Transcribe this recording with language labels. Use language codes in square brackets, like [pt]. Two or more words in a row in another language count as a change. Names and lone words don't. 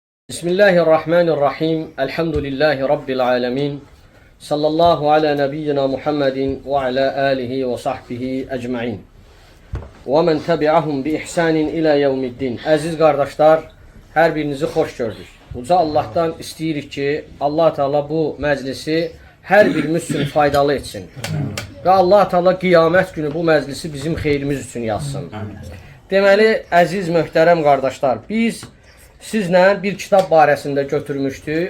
[ar] بسم الله الرحمن الرحيم. الحمد لله رب العالمين. صلى الله على نبينا محمد وعلى آله وصحبه أجمعين. ومن تبعهم بإحسان إلى يوم الدين. [az] Əziz qardaşlar, hər birinizi xoş gördük. Uca Allah'tan istəyirik ki, Allah Teala bu məclisi hər birimiz üçün faydalı etsin. Və Allah Teala qiyamət günü bu məclisi bizim xeyrimiz üçün yazsın. Deməli, əziz möhtərəm qardaşlar, biz sizlə bir kitab barəsində götürmüşdük.